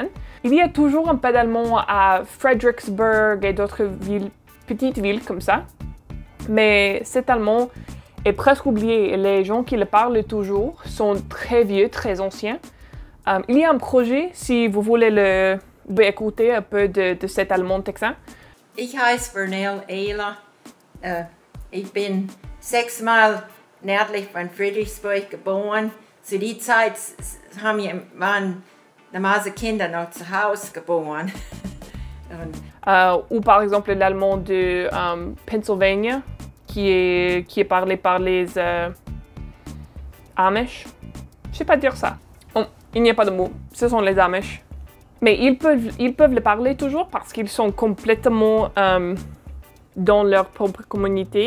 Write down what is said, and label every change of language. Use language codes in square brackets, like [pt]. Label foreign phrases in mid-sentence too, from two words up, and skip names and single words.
[fr] Il y a toujours un peu d'allemand à Fredericksburg et d'autres petites villes comme ça. Mais cet allemand est presque oublié et les gens qui le parlent toujours sont très vieux, très anciens. Il y a un projet, si vous voulez écouter un peu de cet allemand texan. [de] Ich heiße Vernell Ehler. Ich bin 6 Meilen nördlich von Fredericksburg geboren. Zu der Zeit waren die Kinder noch zu Hause geboren. [fr] Ou par exemple l'allemand de Pennsylvania, qui est parlé par les Amish. Je ne sais pas dire ça. Il n'y a pas de mot, ce sont les Amish. Mais ils peuvent le parler toujours parce qu'ils sont complètement dans leur propre communauté.